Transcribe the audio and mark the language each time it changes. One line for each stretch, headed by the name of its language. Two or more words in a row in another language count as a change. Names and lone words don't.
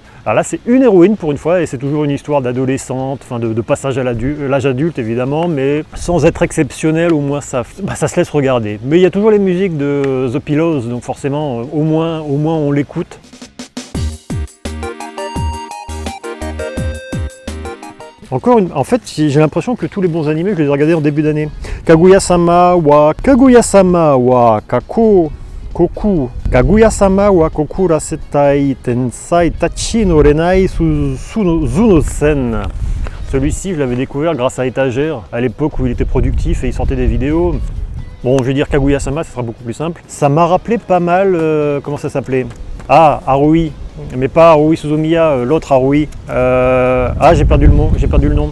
French: Alors là c'est une héroïne pour une fois, et c'est toujours une histoire d'adolescente, de passage à l'âge adulte évidemment, mais sans être exceptionnel, au moins ça se laisse regarder. Mais il y a toujours les musiques de The Pillows, donc forcément au moins on l'écoute. En fait, j'ai l'impression que tous les bons animés, je les ai regardés en début d'année. Kaguya-sama wa Koku. Kaguya-sama wa Kokurasetai Tensai Tachi no Renai Zuno-sen. Celui-ci, je l'avais découvert grâce à Étagère, à l'époque où il était productif et il sortait des vidéos. Bon, je vais dire Kaguya-sama, ça sera beaucoup plus simple. Ça m'a rappelé pas mal, comment ça s'appelait? Ah, Haruhi, mais pas Haruhi Suzumiya, l'autre Haruhi. J'ai perdu le nom.